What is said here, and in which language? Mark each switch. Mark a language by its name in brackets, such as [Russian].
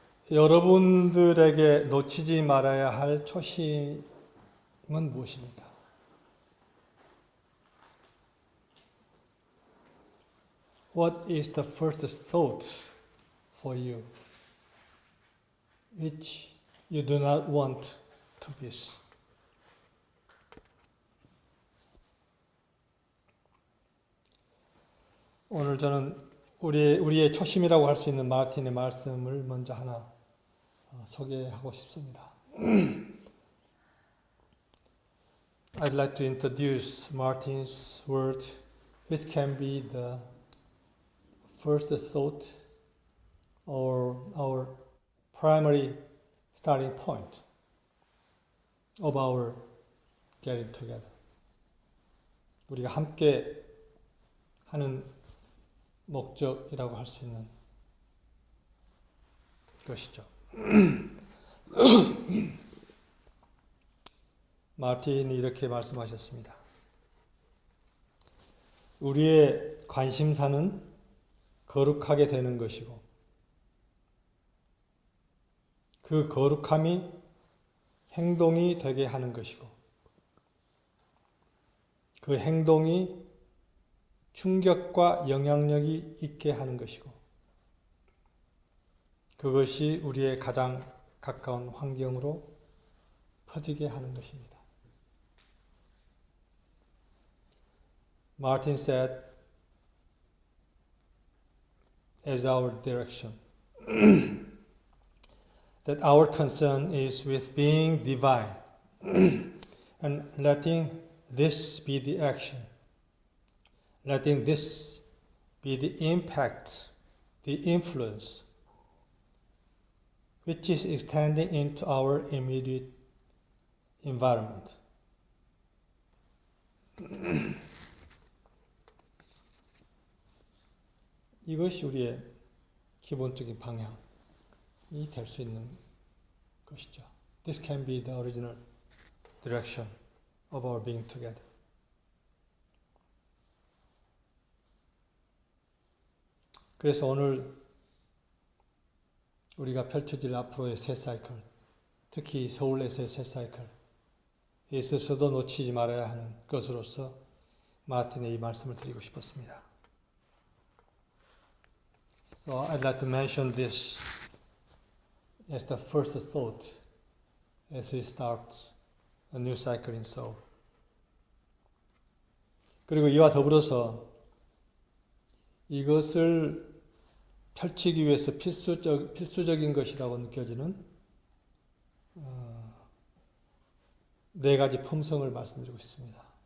[Korean] 여러분들에게 놓치지 말아야 할 초심은 무엇입니까? [English] What is the first thought for you, which you do not want to miss? [Korean] 오늘 저는 우리의 초심이라고 할 수 있는 마틴의 말씀을 먼저 하나 소개하고 싶습니다. [English] I'd like to introduce Martin's word, which can be the first thought or our primary starting point of our getting together. [Korean] 우리가 함께 하는 목적이라고 할 수 있는 것이죠. 마틴이 이렇게 말씀하셨습니다. 우리의 관심사는 거룩하게 되는 것이고, 그 거룩함이 행동이 되게 하는 것이고, 그 행동이 충격과 영향력이 있게 하는 것이고, 그것이 우리의 가장 가까운 환경으로 퍼지게 하는 것입니다. [English] Martin said, as our direction, that our concern is with being divine and letting this be the action, letting this be the impact, the influence, which is extending into our immediate environment. [Korean] 이것이 우리의 기본적인 방향이 될 수 있는 것이죠. [English] This can be the original direction of our being together. [Korean] 그래서 오늘 우리가 펼쳐질 앞으로의 새 사이클, 특히 서울에서의 새 사이클, 있어서도 놓치지 말아야 하는 것으로서 마틴의 이 말씀을 드리고 싶었습니다. [English] So I'd like to mention this as the first thought as we start a new cycle in Seoul. [Korean] 그리고 이와 더불어서 이것을 펼치기 위해서 필수적인 것이라고 느껴지는 네 가지 품성을 말씀드리고 싶습니다.